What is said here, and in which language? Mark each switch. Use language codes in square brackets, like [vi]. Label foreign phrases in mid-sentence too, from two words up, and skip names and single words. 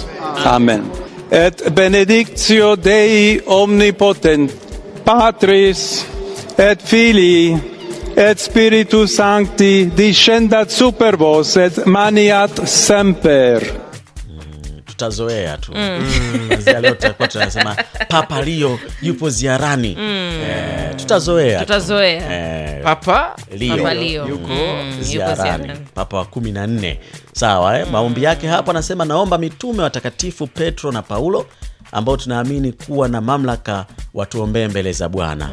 [la] Amen. Et benedictio Dei omnipotent, Patris et Filii et Spiritus Sancti discendat super vos et maniat semper. [sw] Tutazoea tu. Kuanzia leo tutakuwa tunasema Papa Leo yupo ziarani. Tutazoea. Papa Leo yuko ziarani. Papa wa 14. Sawa, maombi yake hapa anasema naomba mitume watakatifu Petro na Paulo ambao tunaamini kuwa na mamlaka watuombee mbele za Bwana.